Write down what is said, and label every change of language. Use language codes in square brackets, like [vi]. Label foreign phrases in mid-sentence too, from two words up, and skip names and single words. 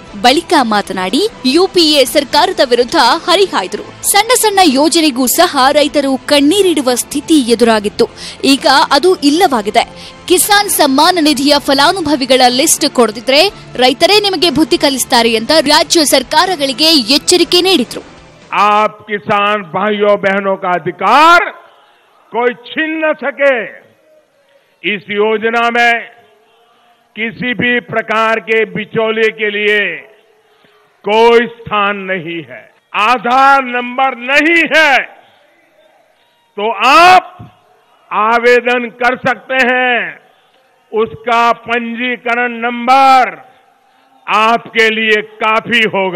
[kn] ಬಳಿಕ ಮಾತನಾಡಿ ಯುಪಿಎ ಸರ್ಕಾರದ ವಿರುದ್ಧ ಹರಿಹಾಯ್ದರು. ಸಣ್ಣ ಸಣ್ಣ ಯೋಜನೆಗೂ ಸಹ ರೈತರು ಕಣ್ಣೀರಿಡುವ ಸ್ಥಿತಿ ಎದುರಾಗಿತ್ತು. ಈಗ ಅದು ಇಲ್ಲವಾಗಿದೆ. ಕಿಸಾನ್ ಸಮ್ಮಾನ ನಿಧಿಯ ಫಲಾನುಭವಿಗಳ ಲಿಸ್ಟ್ ಕೊಡದಿದ್ರೆ ರೈತರೇ ನಿಮಗೆ ಬುದ್ಧಿ ಕಲಿಸ್ತಾರೆ ಅಂತ ರಾಜ್ಯ ಸರ್ಕಾರಗಳಿಗೆ ಎಚ್ಚರಿಕೆ ನೀಡಿದ್ರು. [hi] आप किसान भाइयों बहनों का अधिकार कोई छीन न सके, इस योजना में किसी भी प्रकार के बिचौलिए के लिए कोई स्थान नहीं है. आधार नंबर नहीं है तो आप आवेदन कर सकते हैं, उसका पंजीकरण नंबर आपके लिए काफी होगा।